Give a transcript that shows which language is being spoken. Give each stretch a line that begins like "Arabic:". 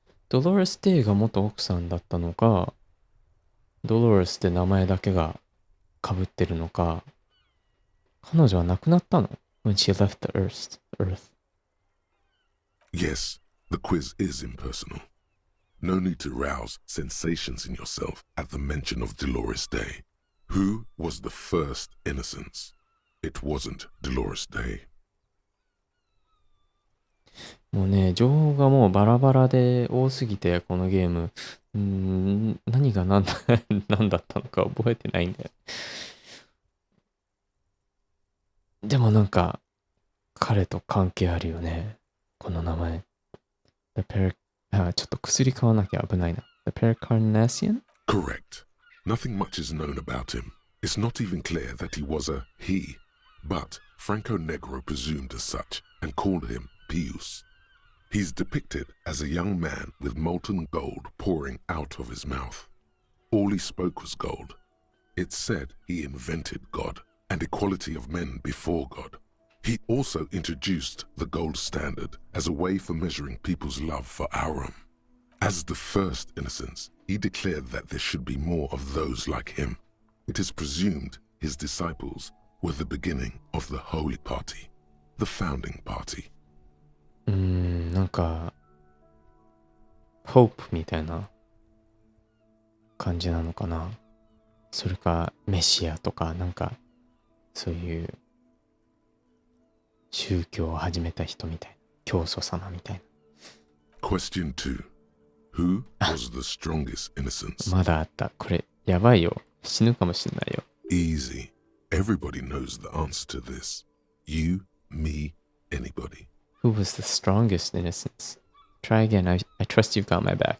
Japanese: Dolores Day が元奥さんだったのか、Dolores って名前だけが被ってるのか、彼女は亡くなったの？
English: When she left the earth. Yes, the quiz is impersonal. No need to rouse sensations in yourself at the mention of Dolores Day. Who was the first innocence? It wasn't Dolores Day.
Japanese: もうね、情報がもうバラバラで多すぎて、このゲーム。何が何だったのか覚えてないんだよ。でもなんか、彼と関係あるよね。この名前。ちょっと薬買わなきゃ危ないな。
English: The Pericarnassian? Correct. Nothing much is known about him. It's not even clear that he was a he, but Franco Negro presumed as such and called him Pius. He's depicted as a young man with molten gold pouring out of his mouth. All he spoke was gold. It's said he invented God and equality of men before God. He also introduced the gold standard as a way for measuring people's love for Aurum. As the first innocence, he declared that there should be more of those like him. It is presumed his disciples were the beginning of the Holy Party, the founding party.
Japanese: なんか、ホープみたいな感じなのかな。それか、メシアとか、なんか、そういう宗教を始めた人みたいな。教祖様みたいな。
English: Question 2. Who was the strongest innocence?
Japanese: まだあった。これ、やばいよ。死ぬかもしんないよ。
English: Easy. Everybody knows the answer to this. You, me, anybody. Who was the strongest innocence? Try again. I trust you've got my back.